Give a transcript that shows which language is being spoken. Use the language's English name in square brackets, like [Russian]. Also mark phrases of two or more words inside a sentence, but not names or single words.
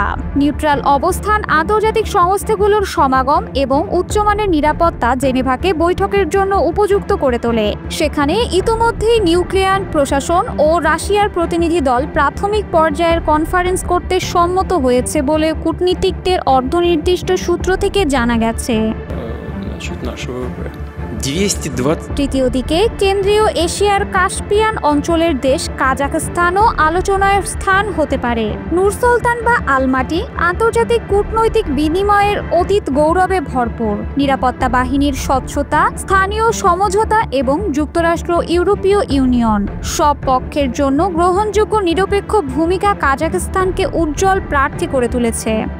[Bangla] নিউট্রাল অবস্থান, আন্তর্জাতিক সংস্থাগুলোর সমাগম এবং উচ্চমানের নিরাপত্তা জেনেভাকে বৈঠকের জন্য উপযুক্ত করে তোলে। সেখানে ইতোমধ্যেই নিউক্লিয়ার প্রশাসন ও রাশিয়ার প্রতিনিধি দল প্রাথমিক পর্যায়ের কনফারেন্স করতে সম্মত হয়েছে বলে কূটনীতিকদের অর্ধনির্দিষ্ট সূত্র থেকে জানা গেছে। [Russian] значит, наш ВВП. 220. [Bangla] তৃতীয় দিকে কেন্দ্রীয় এশিয়ার কাস্পিয়ান অঞ্চলের দেশ কাজাখস্তানও আলোচনার স্থান হতে পারে। নূর সুলতান বা আলমাটি আন্তর্জাতিক কূটনৈতিক বিনিময়ের অতীত গৌরবে ভরপুর। নিরাপত্তা বাহিনীর স্বচ্ছতা, স্থানীয় সমঝোতা এবং যুক্তরাষ্ট্র ইউরোপীয় ইউনিয়ন সব পক্ষের জন্য গ্রহণযোগ্য নিরপেক্ষ ভূমিকা কাজাখস্তানকে উজ্জ্বল প্রার্থী করে তুলেছে।